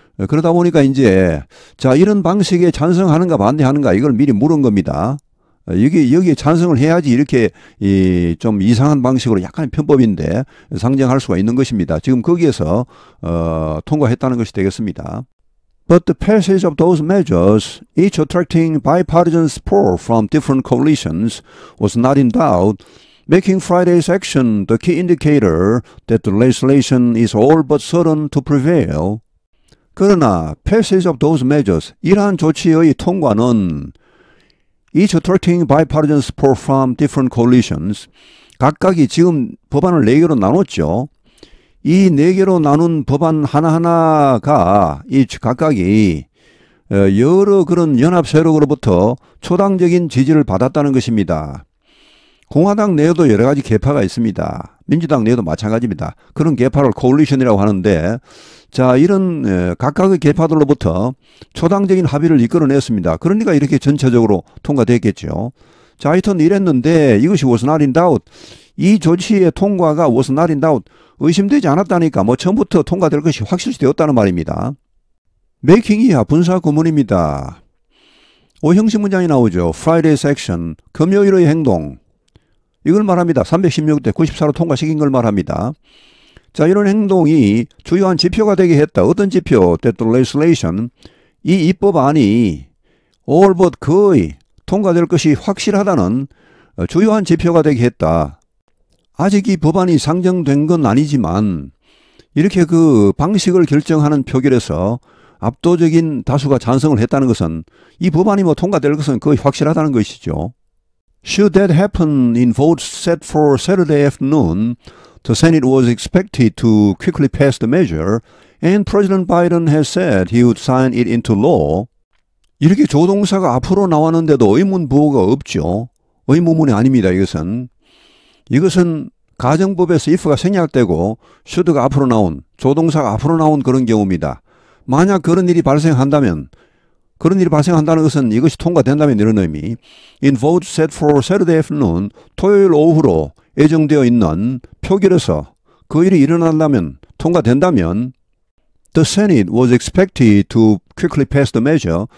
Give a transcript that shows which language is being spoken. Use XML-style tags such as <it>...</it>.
<ko>그러다 보니까 이제 자, 이런 방식에 찬성하는가 반대하는가 이걸 미리 물은 겁니다. 여기에 찬성을 해야지 이렇게 좀 이상한 방식으로 약간의 편법인데 상정할 수가 있는 것입니다. 지금 거기에서 통과했다는 것이 되겠습니다.</ko> <en>But the passage of those measures, each attracting bipartisan support from different coalitions, was not in doubt, making Friday's action the key indicator that the legislation is all but certain to prevail.</en> <ko>그러나</ko> <en>passage of those measures,</en> <ko>이러한 조치의 통과는</ko> <en>each attracting bipartisan support from different coalitions,</en> <ko>각각이 지금 법안을 4개로 나눴죠. 이 4개로 나눈 법안 하나하나가 이 각각이 여러 그런 연합 세력으로부터 초당적인 지지를 받았다는 것입니다. 공화당 내에도 여러 가지 계파가 있습니다. 민주당 내에도 마찬가지입니다. 그런 계파를 코올리션이라고 하는데 자, 이런 각각의 계파들로부터 초당적인 합의를 이끌어냈습니다. 그러니까 이렇게 전체적으로 통과됐겠죠. 자, 하여튼 이랬는데 이것이</ko> <en>was not in doubt.</en> <ko>이 조치의 통과가</ko> <en>was not in doubt.</en> <ko>의심되지 않았다니까 뭐 처음부터 통과될 것이 확실시되었다는 말입니다. 메이킹이야 분사 구문입니다. 형식 문장이 나오죠. Friday's action, 금요일의 행동. 이걸 말합니다. 316대 94로 통과시킨 걸 말합니다. 자, 이런 행동이 주요한 지표가 되게 했다. 어떤 지표?</ko> <en>That the legislation,</en> <ko>이 입법안이 all but 거의 통과될 것이 확실하다는 주요한 지표가 되게 했다. 아직 이 법안이 상정된 건 아니지만 이렇게 그 방식을 결정하는 표결에서 압도적인 다수가 찬성을 했다는 것은 이 법안이 뭐 통과될 것은 거의 확실하다는 것이죠.</ko> <en>Should that happen in votes set for Saturday afternoon, the Senate was expected to quickly pass the measure, and President Biden has said he would sign it into law.</en> <ko>이렇게 조동사가 앞으로 나왔는데도 의문 부호가 없죠. 의문문이 아닙니다. 이것은 가정법에서 if가 생략되고 should가 앞으로 나온, 조동사가 앞으로 나온 그런 경우입니다. 만약 그런 일이 발생한다는 것은 이것이 통과된다면 이런 의미.</ko> <en>In vote set for Saturday afternoon,</en> <ko>토요일 오후로 예정되어 있는 표결에서 그 일이 일어난다면, 통과된다면</ko> <en>The Senate was expected to quickly pass the measure.</en>